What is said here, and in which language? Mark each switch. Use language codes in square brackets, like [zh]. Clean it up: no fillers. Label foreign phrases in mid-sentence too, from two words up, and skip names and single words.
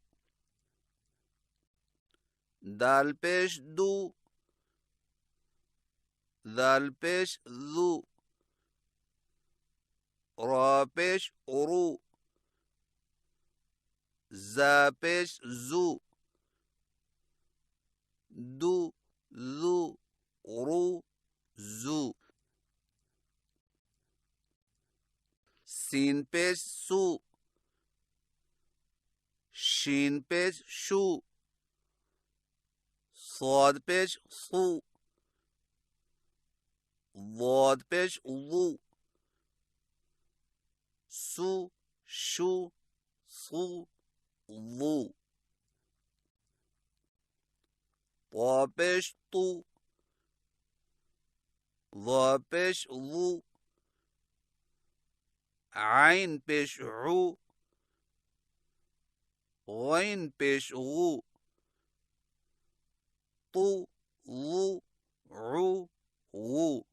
[ur] دال پیش دو، دال پیش ذو، را پیش رو، زا پیش زو، دو ذو رو زو۔ سین پیش سو، شین پیش شو، صاد پیش صو، ضاد پیش ضو، سو شو صو ضو۔ طا پیش تو، ضا پیش ضو، عین پیش عو، غین پیش غو، تو ضو عو غو۔